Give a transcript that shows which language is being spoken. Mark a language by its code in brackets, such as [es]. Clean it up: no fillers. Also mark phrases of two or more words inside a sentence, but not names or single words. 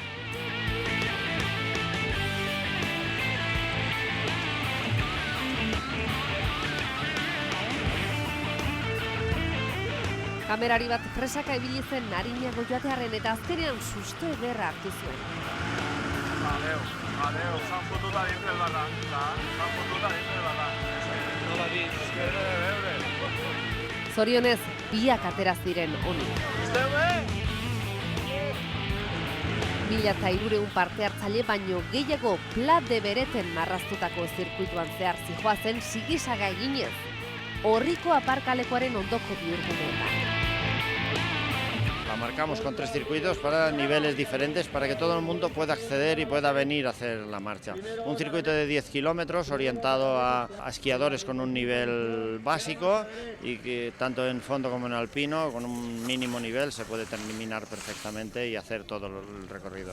[eu] Kamerari bat presaka ibili zen arinak joatearren eta azkenean susto ederra hartu zuen. [ca] Adeu, s'han fotut a dins del barranc, s'han fotut a dins del barranc. No la dins, és que era de veure. [eu] Zorionez, biak atera ziren honi. [ca] Esteu bé? [eu] 1300 parte hartzaile baino gehiago Pla de Bereten marraztutako zirkuituan zehar zihoazen sigisaga eginez. Orriko aparkalekoaren ondoko bihurguneetan. [es] La marcamos con 3 circuitos para niveles diferentes, para que todo el mundo pueda acceder y pueda venir a hacer la marcha. Un circuito de 10 kilómetros orientado a esquiadores con un nivel básico y que tanto en fondo como en alpino, con un mínimo nivel, se puede terminar perfectamente y hacer todo el recorrido.